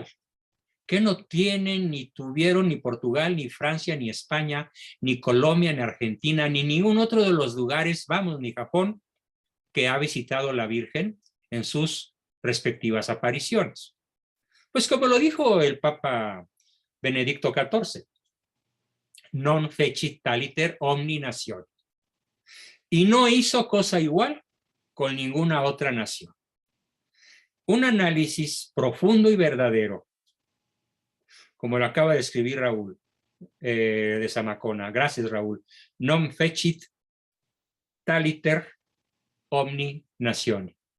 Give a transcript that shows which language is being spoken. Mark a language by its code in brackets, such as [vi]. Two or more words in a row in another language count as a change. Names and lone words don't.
[es] ¿Qué no tienen, ni tuvieron ni Portugal, ni Francia, ni España, ni Colombia, ni Argentina, ni ningún otro de los lugares, vamos, ni Japón, que ha visitado la Virgen en sus respectivas apariciones? Pues como lo dijo el Papa Benedicto XIV, [la] non fecit taliter omni [es] nación. Y no hizo cosa igual con ninguna otra nación. Un análisis profundo y verdadero, como lo acaba de escribir Raúl de Zamacona. Gracias, Raúl. [la] Non fecit taliter omni nazione.